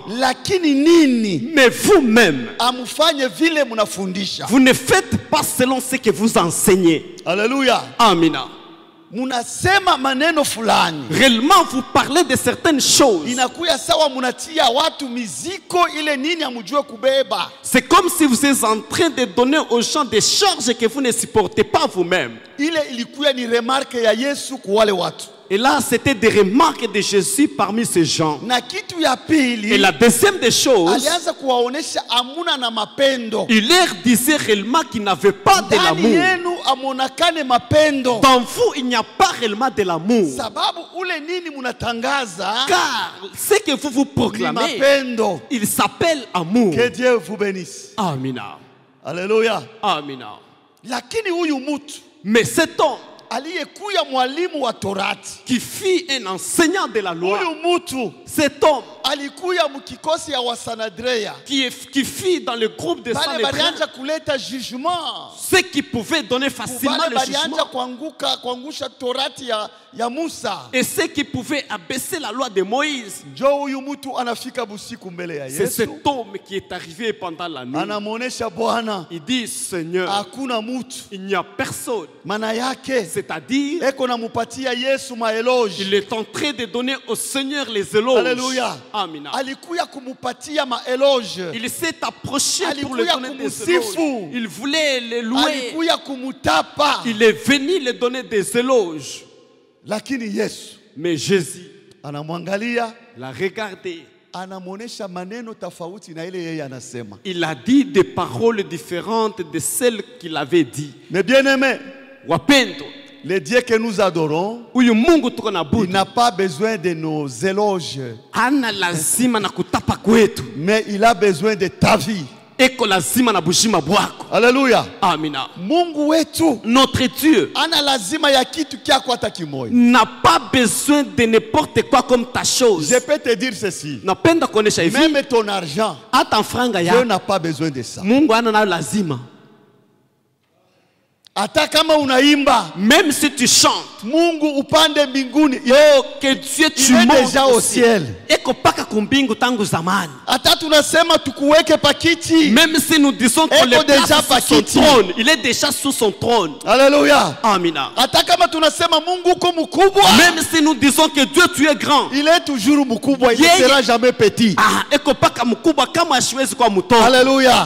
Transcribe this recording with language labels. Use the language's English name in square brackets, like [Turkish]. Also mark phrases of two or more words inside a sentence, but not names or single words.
[Swahili] lakini nini [French] Mais vous-même, [Swahili] amufanye vile munafundisha. [French] vous ne faites pas selon ce que vous enseignez. [Swahili] Haleluya. Amina. Munasema maneno fulani, [French] Réellement, vous parlez de certaines choses. [Swahili] inakuya sawa munatia watu miziko ile nini amujue kubeba. [French] C'est comme si vous êtes en train de donner aux gens des charges que vous ne supportez pas vous-même. [Swahili] Ile ilikuya ni remarke ya Yesu kwa wale watu. [French] Et là, c'était des remarques de Jésus parmi ces gens. [Swahili] Na kitu ya [French] Et [Swahili] pili, [French] la deuxième des choses, [Swahili] alianza kuwaonesha amuna na mapendo. [French] il leur disait réellement qu'il n'avait pas de [Swahili] Ndani [French] l'amour. [Swahili] yenu amonakane mapendo. [French] Dans vous, il n'y a pas réellement de l'amour. [Swahili] Sababu ule nini munatangaza [French] Car ce que vous [Swahili] ni [French] proclamez, [Swahili] mapendo. [French] il s'appelle amour. Que Dieu vous bénisse. [Swahili] Amina. Haleluya. Amina. Lakini huyu mtu [French] Mais cet homme [Swahili] aliyekuya mwalimu wa Torati, [French] qui fut un enseignant de la loi, [Swahili] huyu mtu [French] cet homme [Swahili] alikuya mkikosi ya Wasanadrea, [French] qui fut dans le groupe de [Swahili] bale [French] Sanhédrin, [Swahili] balianza kuleta jugement, [French] ceux qui pouvaient donner facilement [Swahili] bale [French] le [Swahili] balianza [French] jugement [Swahili] kuangusha Torati ya Musa. [French] et ceux qui pouvaient abaisser la loi de Moïse. [Swahili] Njo huyu mtu anafika busiku mbele ya [French] C'est [Swahili] Yesu, [French] cet homme qui est arrivé pendant la nuit. [Swahili] anamuonesha Bwana [French] Il dit, Seigneur, [Swahili] hakuna mtu, [French] il n'y a personne. [Swahili] maana yake [French] C'est-à-dire, [Swahili] eko namupatia Yesu maeloge. [French] il est en train de donner au Seigneur les éloges. Alléluia. [Swahili] Amina. Alikuya kumupatia maeloge, [French] Il s'est approché pour le [Swahili] Alikuya [French] donner des [Swahili] kumusifu. [French] éloges. Il voulait les louer. [Swahili] alikuya kumutapa. [French] Il est venu les donner des éloges. [Swahili] Lakini Yesu [French] Mais Jésus [Swahili] anamwangalia, [French] l'a regardé. [Swahili] anamuonesha maneno tofauti na ile yeye anasema. [French] Il a dit des paroles différentes de celles qu'il avait dit. Mais bien aimé, [Swahili] Wapendo, [French] le Dieu que nous adorons, [Swahili] huyu Mungu tuko na [French] il [Swahili] budu. [French] n'a pas besoin de nos éloges, [Swahili] Hana lazima na kutapa kwetu. [French] mais il a besoin de ta vie. [Swahili] Eko lazima na bushima bwako. [French] Alléluia. [Swahili] Amina. Mungu wetu [French] Notre Dieu [Swahili] ana lazima ya kitu kyako hata kimoja. [French] n'a pas besoin de n'importe quoi comme ta chose. Je peux te dire ceci, [Swahili] Napenda kuonesha hivi, [French] même ton argent, [Swahili] hata franga [French] Dieu [Swahili] ya [French] n'a pas besoin de ça. [Swahili] Mungu ana nayo lazima. Hata kama unaimba, [French] Même si tu chantes, [Swahili] Mungu upande mbinguni, [French] oh, que Dieu tu il est montes déjà au aussi. ciel. [Swahili] Eko paka kumbingu tangu zamani. Hata tunasema tukuweke pakiti. [French] Même si nous disons qu'on [Swahili] Eko [French] le place déjà sous son [Swahili] pakiti. [French] trône, il est déjà sous son trône. Alléluia. [Swahili] Amina. Hata kama tunasema Mungu uko mkubwa, [French] Même si nous disons que Dieu tu es grand, il est toujours mkubwa, il ne [Swahili] Yeye- [French] sera jamais petit. [Swahili] eko paka mkubwa kama ashiwezi kwa mtoto. [French] Alléluia.